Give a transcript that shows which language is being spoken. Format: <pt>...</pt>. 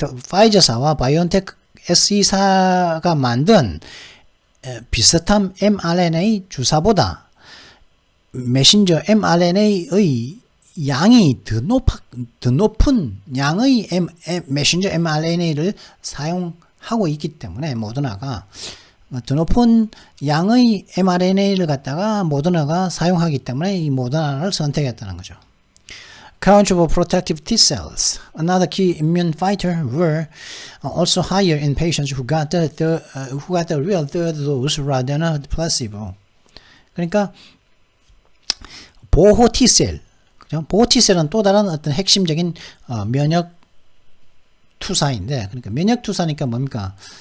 <ko>파이저사와 바이오엔텍 SE사가 만든 비슷한 mRNA 주사보다 메신저 mRNA의 양이 더 높은 양의 메신저 mRNA를 사용하고 있기 때문에 모더나가 더 높은 양의 mRNA를 갖다가 모더나가 사용하기 때문에 이 모더나를 선택했다는 거죠.</ko> <en>Count of protective T cells, another key immune fighter, were also higher in patients who got the real third dose rather than a placebo.</en> <ko>그러니까 보호 T셀, 보호 T셀은 또 다른 어떤 핵심적인 면역 투사인데, 그러니까 면역 투사니까 뭡니까?</ko>